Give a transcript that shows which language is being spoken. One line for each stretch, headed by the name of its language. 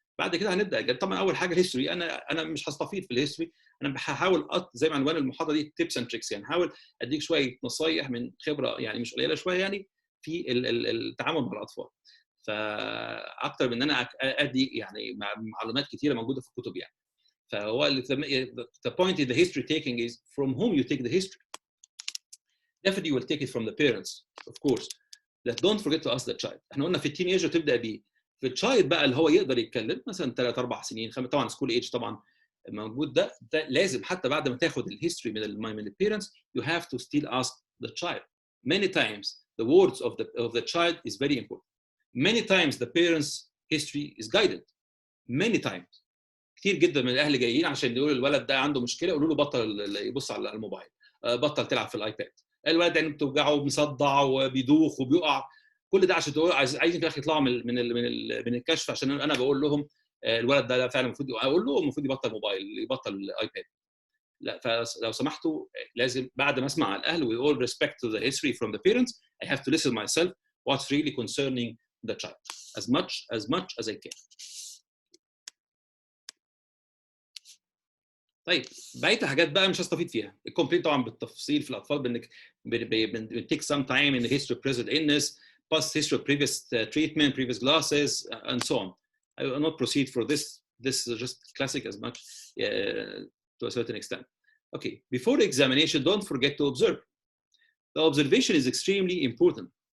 Arabic: بعد كده هنبدا طبعا اول حاجه الهيستوري. انا مش هستفيض في الهيستوري، انا بحاول زي ما عنوان المحاضره دي تيبس اند تريكس، يعني هحاول اديك شويه نصايح من خبره يعني مش قليله شويه يعني في التعامل مع الاطفال. فاكتر من ان انا ادي يعني معلومات كثيره موجوده في الكتب يعني.
English: فهو the point in the history taking is from whom you take the history. Definitely you will take it from the parents of course. Don't forget to ask the child.
Arabic: احنا قلنا في التين ايج تبدا بيه. في التشايلد بقى اللي هو يقدر يتكلم مثلا 3 4 سنين طبعا سكول ايج طبعا موجود ده لازم حتى بعد ما تاخد الهيستوري من البيرنتس
English: you have to still ask the child. Many times the words of the child is very important. Many times the parents history is guided. Many times.
Arabic: كتير جدا من الاهل جايين عشان يقولوا الولد ده عنده مشكله، يقولوا له بطل يبص على الموبايل، بطل تلعب في الايباد، الولد عينه بتوجعه ومصدع وبيدوخ وبيقع. كل ده عشان تقول عايزين في الاخر يطلعوا من الكشف عشان انا بقول لهم الولد ده فعلا المفروض اقول له المفروض يبطل موبايل، يبطل الايباد. لا، فلو سمحتوا لازم بعد ما اسمع الاهل
English: we all respect to the history from the parents I have to listen myself what's really concerning the child as much as I can.
Arabic: طيب بقيه الحاجات بقى مش هستفيد فيها. الكومبلين طبعا بالتفصيل في الاطفال بنتيك سام تايم ان
English: history of present illness, past history of previous treatment, previous glasses and so on. I will not proceed for this. This is just classic as much to a certain extent. Okay, before the examination don't forget to observe. The observation is extremely important.